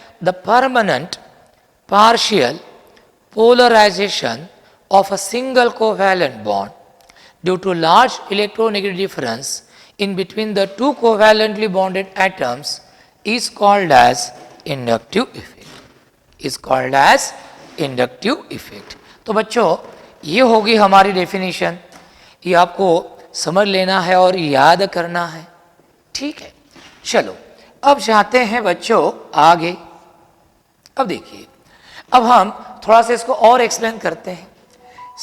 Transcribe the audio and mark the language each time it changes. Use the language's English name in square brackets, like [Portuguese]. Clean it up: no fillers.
[English] The permanent partial polarization of a single covalent bond due to large electronegative difference in between the two covalently bonded atoms is called as inductive effect. Is called as inductive effect. [Hindi] तो बच्चों ये होगी हमारी definition, ये आपको समझ लेना है और याद करना है, ठीक है। चलो अब जाते हैं बच्चों आगे। अब देखिए, अब हम थोड़ा सा इसको और एक्सप्लेन करते हैं।